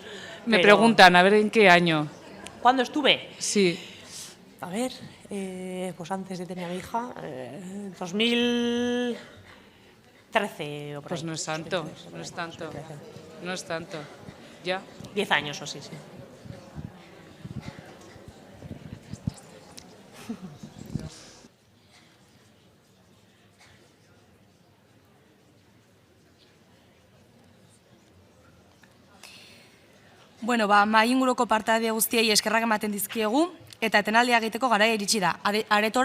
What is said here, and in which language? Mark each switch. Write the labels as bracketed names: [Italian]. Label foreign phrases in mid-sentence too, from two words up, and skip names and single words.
[Spanish] Me preguntan, a ver en qué año. ¿Cuándo estuve? Sí. A ver, pues antes de tener a mi hija, 2000... 13 o por Pues ahí. no es tanto, no es tanto. No es tanto. Ya. 10 años o sí, sí. [Basque] Bueno, mahai inguruko partaide guztiei eskerrak ematen dizkiegu, eta etenaldia egiteko garaia iritsi da.